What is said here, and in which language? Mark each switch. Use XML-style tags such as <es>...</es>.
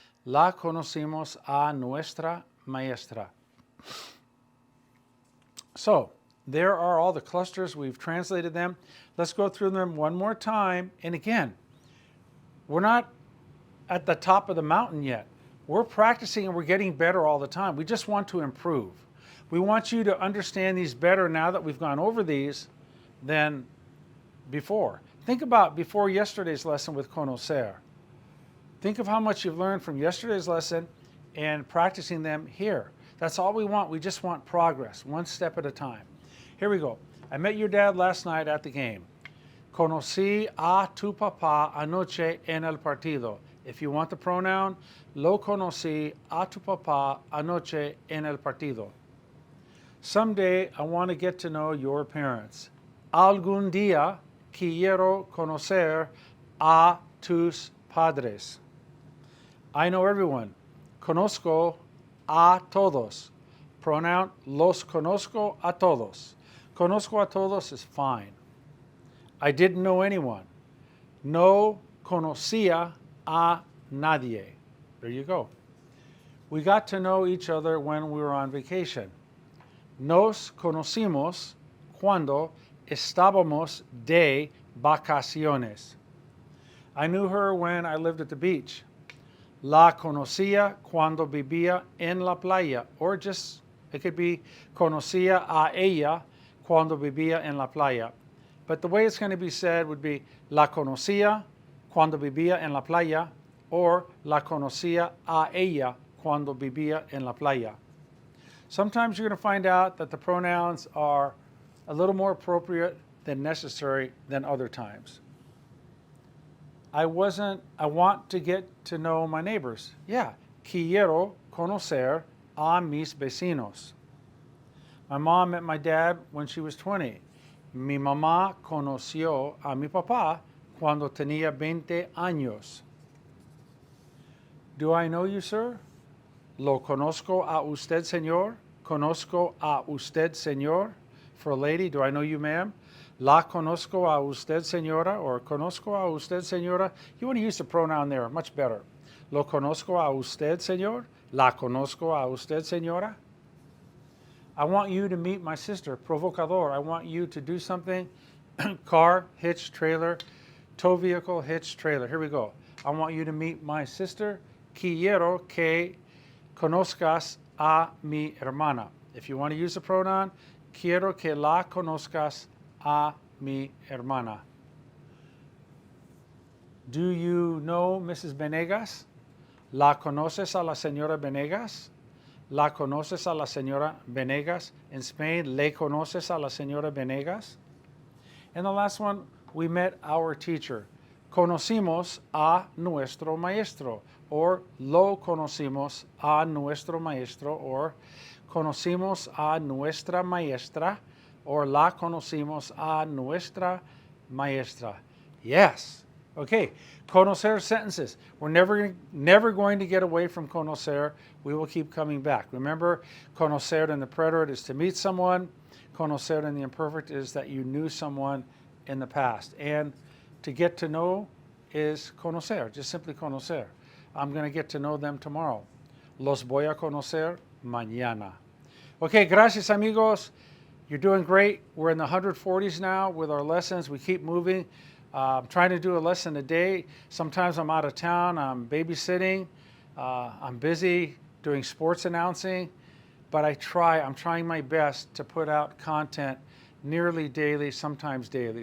<es>La conocimos a nuestra maestra.</es> <en>So, there are all the clusters. We've translated them. Let's go through them one more time. And again, We're not at the top of the mountain yet. We're practicing and we're getting better all the time. We just want to improve. We want you to understand these better now that we've gone over these than before. Think about before yesterday's lesson with Conocer. Think of how much you've learned from yesterday's lesson and practicing them here. That's all we want. We just want progress, one step at a time. Here we go. I met your dad last night at the game.</en> <es>Conocí a tu papá anoche en el partido.</es> <en>If you want the pronoun,</en> <es>lo conocí a tu papá anoche en el partido.</es> <en>Someday I want to get to know your parents.</en> <es>Algún día quiero conocer a tus padres.</es> <en>I know everyone.</en> <es>Conozco a todos. Pronoun los conozco a todos. Conozco a todos</es> <en>is fine. I didn't know anyone.</en> <es>No conocía a nadie.</es> <en>There you go. We got to know each other when we were on vacation.</en> <es>Nos conocimos cuando estábamos de vacaciones.</es> <en>I knew her when I lived at the beach.</en> <es>La conocía cuando vivía en la playa.</es> <en>Or just, it could be</en> <es>conocía a ella cuando vivía en la playa.</es> <en>But the way it's going to be said would be</en> <es>la conocía cuando vivía en la playa, or la conocía a ella cuando vivía en la playa.</es> <en>Sometimes you're going to find out that the pronouns are a little more appropriate than necessary than other times. I want to get to know my neighbors.</en> <es>Yeah, quiero conocer a mis vecinos.</es> <en>My mom met my dad when she was 20.</en> <es>Mi mamá conoció a mi papá cuando tenía 20 años.</es> <en>Do I know you, sir?</en> <es>Lo conozco a usted, señor. Conozco a usted, señor.</es> <en>For a lady, do I know you, ma'am?</en> <es>La conozco a usted, señora, or conozco a usted, señora.</es> <en>You want to use the pronoun there, much better.</en> <es>Lo conozco a usted, señor. La conozco a usted, señora.</es> <en>I want you to meet my sister, provocador. I want you to do something. Car, hitch, trailer, tow vehicle, hitch, trailer. Here we go. I want you to meet my sister.</en> <es>Quiero que conozcas a mi hermana.</es> <en>If you want to use the pronoun,</en> <es>quiero que la conozcas a mi hermana.</es> <en>Do you know Mrs. Venegas?</en> <es>¿La conoces a la señora Venegas? ¿La conoces a la señora Venegas?</es> <en>In Spain,</en> <es>¿le conoces a la señora Venegas?</es> <en>And the last one, we met our teacher.</en> <es>Conocimos a nuestro maestro, or lo conocimos a nuestro maestro, or conocimos a nuestra maestra, or la conocimos a nuestra maestra.</es> <en>Yes. Okay, conocer sentences. We're never going to get away from conocer. We will keep coming back. Remember, conocer in the preterite is to meet someone. Conocer in the imperfect is that you knew someone in the past. And to get to know is conocer, just simply conocer. I'm going to get to know them tomorrow.</en> <es>Los voy a conocer mañana.</es> <en>Okay,</en> <es>gracias amigos.</es> <en>You're doing great. We're in the 140s now with our lessons. We keep moving. I'm trying to do a lesson a day. Sometimes I'm out of town. I'm babysitting. I'm busy doing sports announcing. But I'm trying my best to put out content nearly daily, sometimes daily.</en>